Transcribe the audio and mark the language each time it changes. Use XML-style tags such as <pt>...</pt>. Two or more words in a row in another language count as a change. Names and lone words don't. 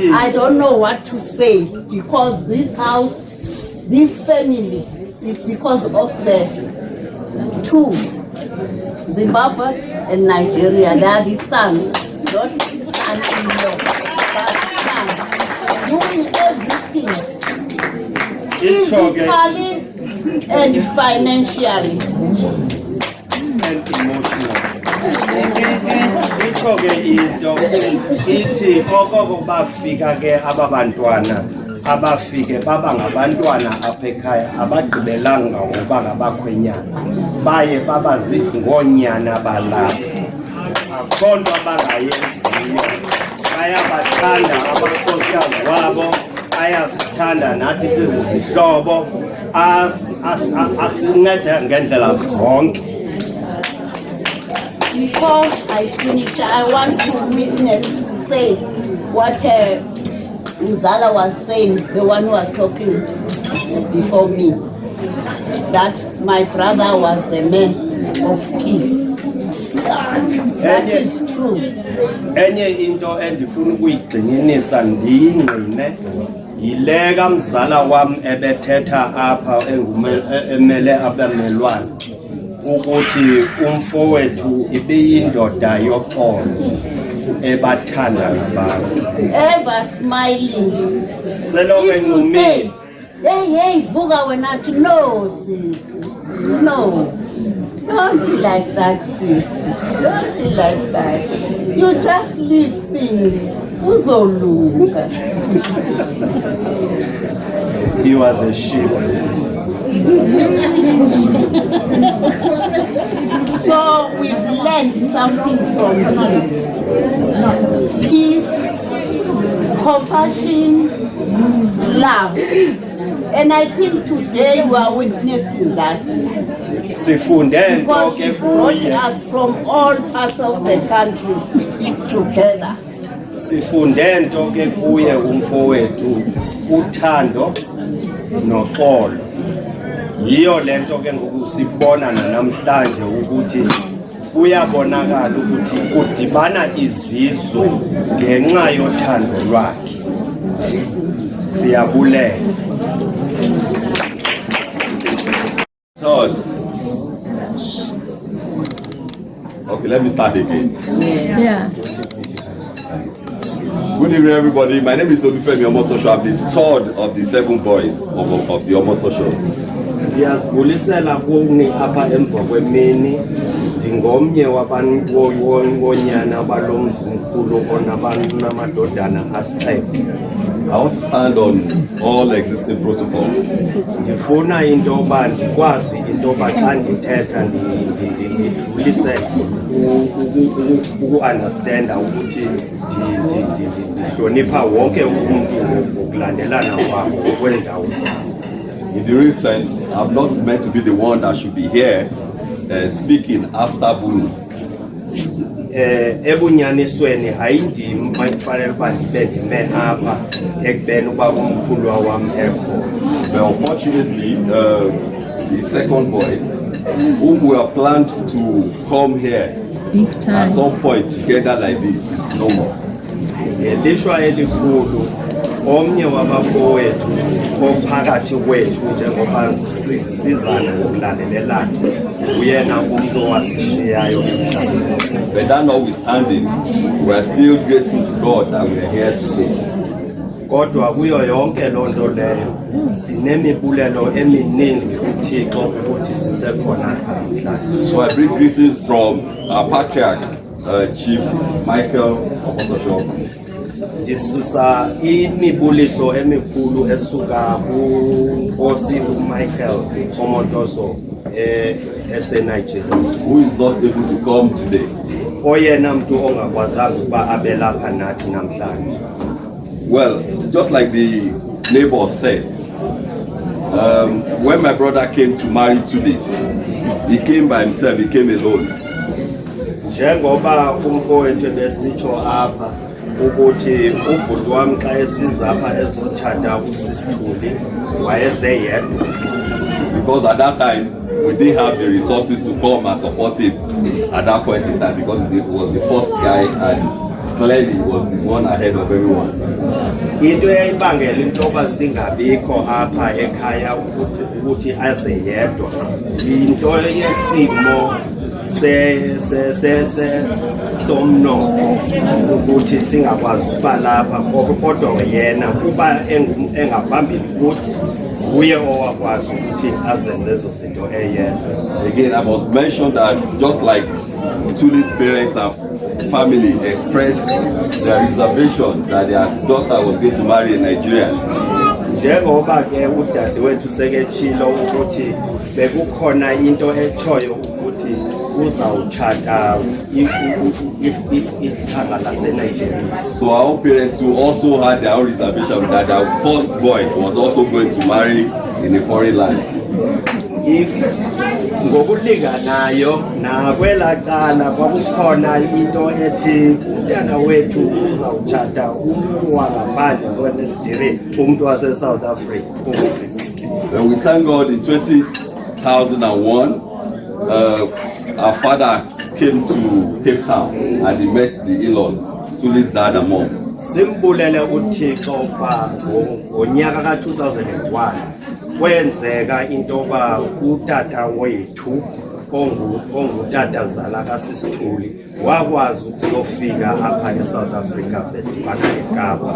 <en>I don't know what to say, because this house, this family, is because of the two, Zimbabwe and Nigeria. They are the sons, not sons-in-law, but sons, doing everything, physically and financially. And emotionally.</en> <xh>Itsho-ke into ithi okoko bafika ke ababantwana abafike baba ngabantwana apha ekhaya abagqibelanga ngoba ngabakhwenyana, baye baba ngoonyana balapha. Akho nto abangayenziyo, bayabathanda abakhosikazi wabo, bayasithanda nathi sizizihlobo, asincede ngendlela zonke.</xh> <en>Before I finish, I want to say what Mzala was saying, the one who was talking before me. that my brother was the man of peace. That is true.</en> <xh>Enye into endifuna ukuyigxininisa ndiyingqine yile kamzala wam ebethetha apha emele abamelwane ukuthi umfowethu ibiyindoda yoxolo ebathanda abantu.</xh> <en>Ever smiling.</en> <xh>Selokhu enqumile. Hey, vuka wena to</xh> <en>no, sis. No. Don't be like that, sis. Don't be like that. You just leave things.</en> <xh>Uzolunga.</xh> <en>He was a sheep. So we've learned something from him. Peace, compassion, love. And I think today we are witnessing that. Because he brought us from all parts of the country together.</en> <xh>Sifunde nto ke kuye umfowethu uthando noxolo. Yiyo lento ke ngokusibona namhlanje ukuthi uyabonakala ukuthi udibana izizwe ngenxa yothando lwakhe. Siyabulela.</xh> <en>Third. Okay, let me start again. Yeah. Good evening, everybody. My name is Unveiling. I'm the third of the 7 boys of the Omotosho.</en> <xh>Ndiyazibulisela kuni apha emva kwemini ndingomnye wabanyana balomzimkhulu onamadodana asixhenxe.</xh> <en>I want to stand on all existing protocol.</en> <xh>Ndifuna into yoba ndikwazi into yoba xa ndithetha ndidlulise uku-understanda ukuthi ndihlonipha wonke umntu ngokulandelana kwabo kwendawo zabo.</xh> <en>In the real sense, I'm not meant to be the one that should be here speaking after Vunu.</en> <xh>Ebunyanisweni ayindimi mayifanele uba ndibe ndime apha ekubeni uba umkhulu wam ekho.</xh> <en>But unfortunately, the second boy, whom we are planned to come here at some point together like this, is no more.</en> <xh>Ngelishwa elikhulu omnye wabafowethu ophakathi kwethu njengoba sizana ngokulandelelana uyena umuntu owasishiyayo emhlabeni.</xh> <en>But that notwithstanding, we are still grateful to God that we are here today.</en> <xh>Kodwa kuyo yonke loo nto leyo sinemibulelo emininzi kuThixo ukuthi sisekhona namhlanje.</xh> <en>So I bring greetings from our patriarch, Chief Michael Omotosho.</en> <xh>Ndisusa imibuliso emikhulu esuka kuNkosi uMichael Omotosho eseNigeria,</xh> <en>who is not able to come today.</en> <xh>Oyena mntu ongakwazanga ukuba abe lapha nathi namhlanje.</xh> <en>Well, just like the neighbor said, when my brother came to marry today, he came by himself, he came alone.</en> <xh>Njengoba umfowethu besitsho apha ukuthi ubhuti wami xa esiza apha ezotshata usisithuli wayeze yedwa.</xh> <en>Because at that time we didn't have the resources to come and support him at that point in time, because he was the first guy and clearly he was the one ahead of everyone.</en> <xh>Into eyayibangela into yoba singabikho apha ekhaya ukuthi aze yedwa into yesimo somnotho ukuthi singakwazi ukuba lapha, kodwa yena kuba engaphambili kuthi uye owakwazi ukuthi azenze ezo zinto eyedwa.</xh> <en>Again, I must mention that just like Tuli's parents and family expressed their reservation that their daughter was going to marry a Nigerian.</en> <xh>Njengoba ke udadewethu seketshilo ukuthi bekukhona into echoyo ukuthi uzawutshata ithanga laseNigeria.</xh> <en>So our own parents who also had their own reservation that their first boy was also going to marry in a foreign land.</en> <xh>Ngokulinganayo nakwela cala kwakukhona into ethi umntana wethu uzawutshata umuntu wangaphandle kweNigeria, umuntu wase-South Africa.</xh> <en>And we thank God in 20 2001, our father came to Cape Town and he met the in-laws, Tuli's dad and mom.</en> <xh>Simbulele uThixo ba ngonyaka ka2001 kwenzeka into ba utata wethu ongutata zala kaSisithuli wakwazi ukuzofika apha eSouth Africa bedibana eCaba,</xh>